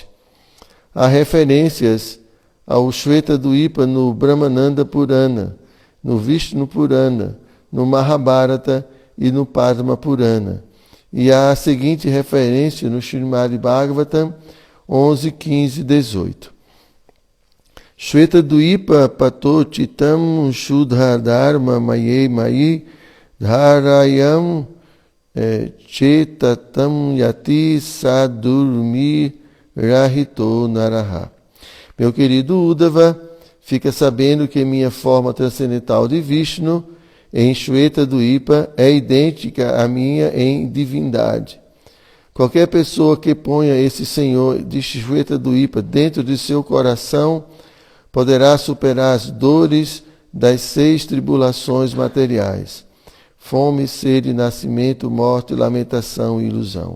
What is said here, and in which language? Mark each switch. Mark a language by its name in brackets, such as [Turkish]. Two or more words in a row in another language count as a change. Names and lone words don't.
[Portuguese] Há referências ao Shvetadvipa no Brahmananda Purana, no Vishnu Purana, no Mahabharata e no Padma Purana. E há a seguinte referência no Srimad Bhagavatam 11, 15 e 18. [Sanskrit] श्वेतद्वीप पतो चितम् शुध धर्म मये मयि धारयम् चेततम् याति सदुर्मि रहितो नरह. [Portuguese] Meu querido Uddhava, fica sabendo que minha forma transcendental de Vishnu em Shvetadvipa é idêntica à minha em divindade. Qualquer pessoa que ponha esse Senhor de Shvetadvipa dentro de seu coração poderá superar as dores das 6 tribulações materiais: fome, sede, nascimento, morte, lamentação e ilusão.